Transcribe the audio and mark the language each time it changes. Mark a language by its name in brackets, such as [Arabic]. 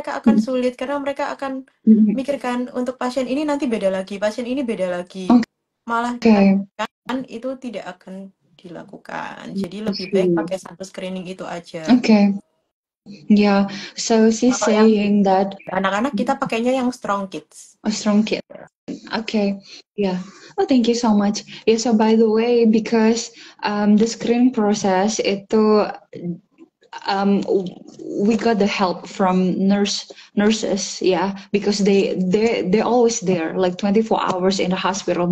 [Indonesian] Mereka akan sulit karena mereka akan mikirkan untuk pasien ini nanti beda lagi, pasien ini beda lagi. Malah kan itu tidak akan dilakukan. Jadi lebih baik pakai satu screening itu aja. [English] Okay. Yeah, so she's saying that [Indonesian] anak-anak kita pakainya yang strong kids. [English] Strong kid. Okay, yeah. Oh, thank you so much. Yeah, so by the way, because the screening process itu we got the help from nurses, yeah, because they're always there, like 24 hours in the hospital.